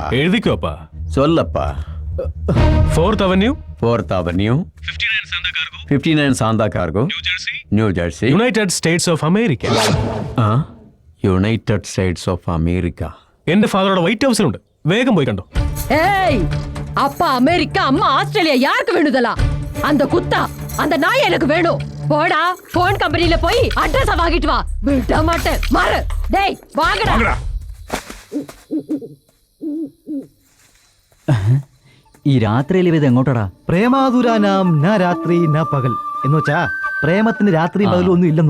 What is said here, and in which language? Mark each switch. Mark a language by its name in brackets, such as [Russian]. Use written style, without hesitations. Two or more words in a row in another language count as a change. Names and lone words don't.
[Malayalam] എഴുതിക്കോ അപ്പാ. ചൊല്ലപ്പാ. 4th Avenue, 59 സാന്താ കാർഗോ, ന്യൂ ജേഴ്സി, യുണൈറ്റഡ് സ്റ്റേറ്റ്സ് ഓഫ് അമേരിക്ക. യുണൈറ്റഡ് സ്റ്റേറ്റ്സ് ഓഫ് അമേരിക്ക. എന്റെ ഫാദറോടെ വൈറ്റ് ഹൗസിലുണ്ട്. വേഗം പോയി കണ്ടോ. [Tamil] அப்பா அமெரிக்கா, அம்மா ஆஸ்திரேலியா, யாருக்கு வேணுதலா? அந்த குத்தா, அந்த நாய் எனக்கு வேணும். போடா, போன் கம்பெனில போய் அட்ரஸ் வாங்கிட்டு வா. விட மாட்டேன். மாறு. டேய், வாங்கடா. [Malayalam] ഈ രാത്രിയിൽ ഇത് എങ്ങോട്ടടാ? [Sanskrit] പ്രേമാതുരാനാം ന രാത്രി ന [Malayalam] പകൽ എന്ന് വെച്ചാ പ്രേമത്തിന് രാത്രിയും പകലും ഒന്നും ഇല്ലെന്ന്.